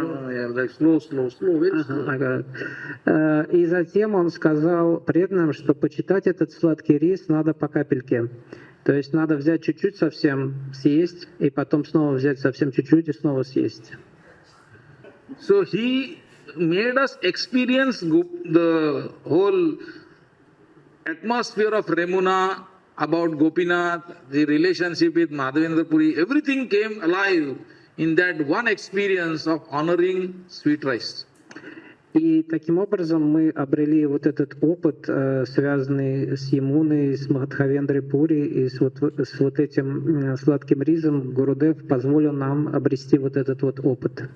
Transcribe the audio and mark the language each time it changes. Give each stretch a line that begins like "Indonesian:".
English: Yeah, like slow, very slow.
Russian: И затем он сказал преданным, что почитать этот сладкий рис надо по капельке. То есть надо взять чуть-чуть совсем, съесть, и потом снова взять совсем чуть-чуть и снова съесть.
English: So he made us experience the whole atmosphere of Remuna, about Gopinath, the relationship with Madhavendra Puri, everything came alive in that one experience of honoring sweet rice.
Russian: И таким образом мы обрели вот этот опыт, связанный с Ямуной, с Мадхавендрой Пури и с вот этим сладким рисом. Гурудев позволил нам обрести вот этот вот опыт.